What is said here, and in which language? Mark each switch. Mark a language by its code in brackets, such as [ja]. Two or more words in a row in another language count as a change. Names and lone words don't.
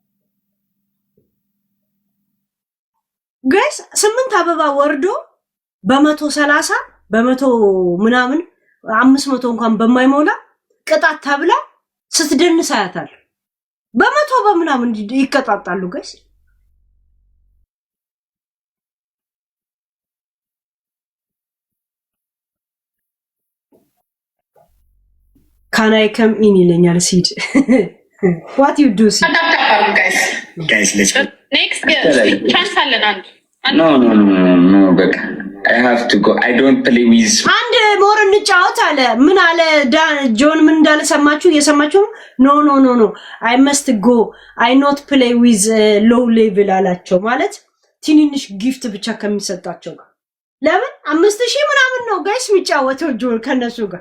[am] ጋይስ። 8 አበባ ወርዶ በ130 በ100 ምናምን 500 እንኳን በማይሞላ ቅጣት ተብላ ስትደንስ አያታል። በ100 በምናምን ይቀጣጣሉ ጋይስ። [en] Can I come in [am] ይለኛል ሲድ [en] what you do [am] ሲድ [en] guys let's go next chance [am] አለን አንድ [en] no [am] በቃ [en] I have to go I don't play with [am] አንድ ሞር እንጫወት አለ። ምን አለ ጆን ምን እንዳለ ሰማችሁ? እየሰማችሁ? [en] No I must go I not play with low level [am] አላቸው። ማለት ትንንሽ ጊፍት ብቻ ከሚሰጣቸው ጋር ለምን 5000 ምናምን ነው ጋይስ የሚጫወተው ጆን ከነሱ ጋር